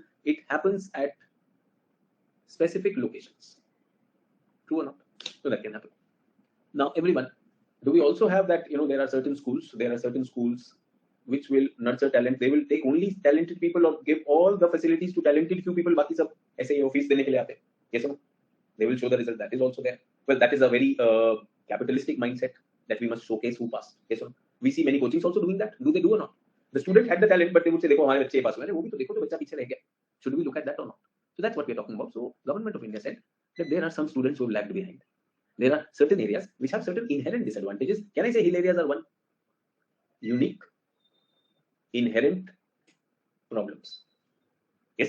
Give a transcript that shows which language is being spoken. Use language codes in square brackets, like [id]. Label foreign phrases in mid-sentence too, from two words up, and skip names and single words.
[en] It happens at specific locations. True or not? So that can happen. Now, everyone, do we also have that, there are certain schools which will nurture talent. They will take only talented people or give all the facilities to talented few people. [hi] बाकी सब ऐसे ही office देने के लिए आते. [en] Yes or no? They will show the result. That is also there. Well, that is a very capitalistic mindset that we must showcase who passed. Yes or no? We see many coachings also doing that. Do they do or not? The student had the talent, but they would say, [hi] "Dekho, हमारे बच्चे पास हुए हैं, वो भी तो देखो तो बच्चा पीछे रह गया." [en] Should we look at that or not? So that's what we are talking about. So government of India said that there are some students who have lagged behind. There are certain areas which have certain inherent disadvantages. Can I say hill areas are one? Unique, inherent problems. Yes.